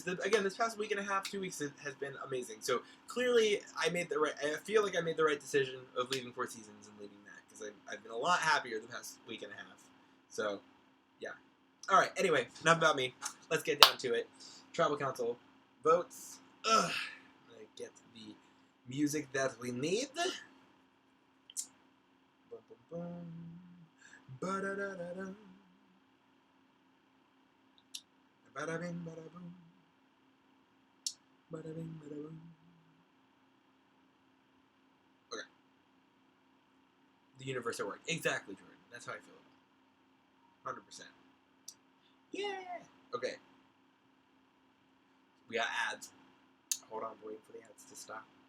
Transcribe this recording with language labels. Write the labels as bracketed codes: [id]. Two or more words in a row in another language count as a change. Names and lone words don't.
[en] Again, this past week and a half, 2 weeks has been amazing. So clearly, I feel like I made the right decision of leaving 4 Seasons and leaving that because I've been a lot happier the past week and a half. So, yeah. All right. Anyway, enough about me. Let's get down to it. Tribal Council votes. I'm gonna get the music that we need. Boom, boom, boom. Ba-da-da-da-da. Bada bing, bada boom. Bada bing, bada boom. Okay. The universe at work. Exactly, Jordan. That's how I feel about it. 100%. Yeah! Okay. We got ads. Hold on, waiting for the ads to stop.